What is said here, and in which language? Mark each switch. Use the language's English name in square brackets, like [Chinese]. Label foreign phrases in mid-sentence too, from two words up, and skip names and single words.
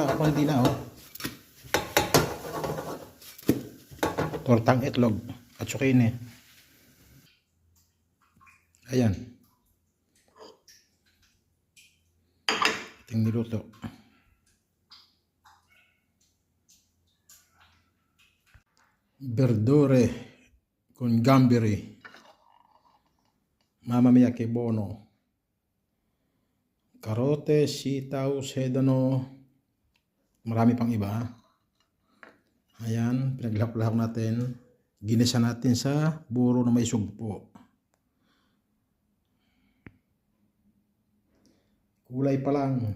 [Filipino] Ako hindi na, Tortang itlog at tsukine. Ayan. Ating niluto. [Italian] Verdure con gamberi. Mamma mia che buono. [Filipino] Karote, sitaw, sedano, marami pang iba. Ayan, pinaglahok-lahok natin. Ginisa natin sa buro na may sugpo. Kulay pa lang.